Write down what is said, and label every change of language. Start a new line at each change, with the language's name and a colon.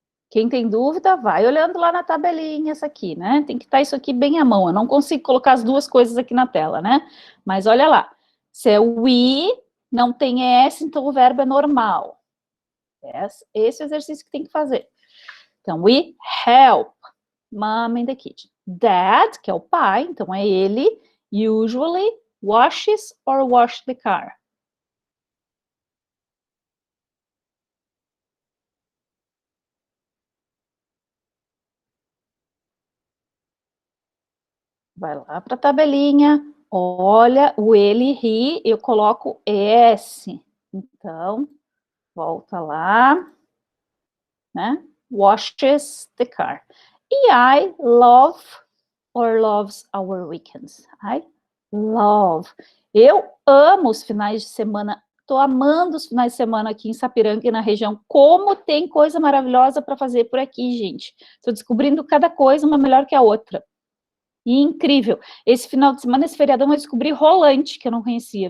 Portuguese: Quem tem dúvida, vai olhando lá na tabelinha essa aqui, né? Tem que estar isso aqui bem à mão. Eu não consigo colocar as 2 coisas aqui na tela, né? Mas olha lá. Se é we, não tem S, então o verbo é normal. Esse é o exercício que tem que fazer.
English: Então, we help mom in the kitchen.
Portuguese: Dad, que é o pai, então é ele,
English: usually washes or wash the car.
Portuguese: Vai lá para a tabelinha, olha, o ele, he, eu coloco S. Então, volta lá, né?
English: Washes the car. E I love or loves our weekends. I love.
Portuguese: Eu amo os finais de semana. Estou amando os finais de semana aqui em Sapiranga e na região. Como tem coisa maravilhosa para fazer por aqui, gente. Estou descobrindo cada coisa uma melhor que a outra. E incrível. Esse final de semana, esse feriadão, eu descobri Rolante, que eu não conhecia.